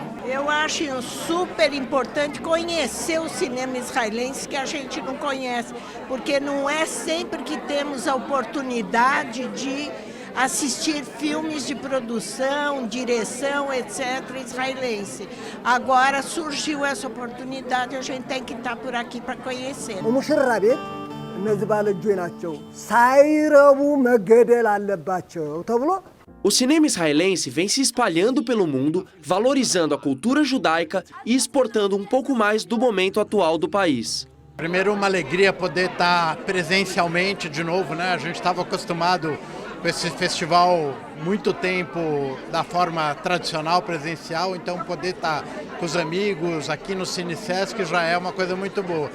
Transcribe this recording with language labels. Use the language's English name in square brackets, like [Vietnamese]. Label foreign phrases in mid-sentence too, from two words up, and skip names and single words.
[Portuguese] Eu acho super importante conhecer o cinema israelense que a gente não conhece, porque não é sempre que temos a oportunidade de assistir filmes de produção, direção, etc., israelense. Agora surgiu essa oportunidade, a gente tem que estar por aqui para conhecer. [Amharic] ሙሽራ ቤት እነዚህ ባለእጆች ናቸው ሳይረቡ መገደል አለባቸው ተብሎ [Portuguese] O cinema israelense vem se espalhando pelo mundo, valorizando a cultura judaica e exportando um pouco mais do momento atual do país. Primeiro, uma alegria poder estar presencialmente de novo, né? A gente estava acostumado com esse festival muito tempo da forma tradicional, presencial, então poder estar com os amigos aqui no Cine Sesc já é uma coisa muito boa.